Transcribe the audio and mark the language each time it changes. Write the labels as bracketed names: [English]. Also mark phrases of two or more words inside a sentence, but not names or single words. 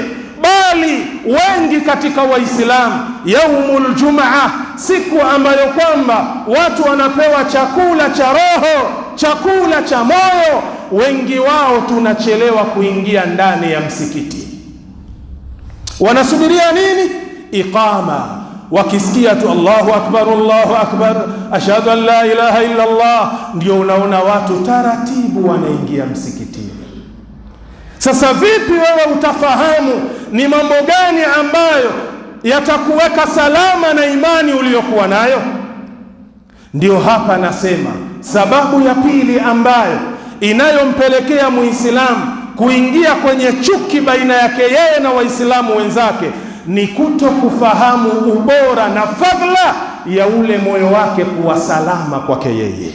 [Swahili] Bali wengi katika Waislamu, [Arabic] يوم الجمعة, [Swahili] siku ambayo kwamba watu wanapewa chakula cha roho, chakula cha moyo, wengi wao tunachelewa kuingia ndani ya msikiti. Wanasubiria nini? Iqama. Wakisikia tu [Arabic] الله أكبر الله أكبر أشهد أن لا إله إلا الله, [Swahili] ndio unaona watu taratibu wanaingia msikitini. Sasa vipi wewe utafahamu ni mambo gani ambayo yatakuweka salama na imani uliyokuwa nayo? Ndio hapa nasema sababu ya pili ambayo inayompelekea Muislamu kuingia kwenye chuki baina yake yeye na Waislamu wenzake ni kuto kufahamu ubora na fadhila ya ule moyo wake kuwa salama kwake yeye.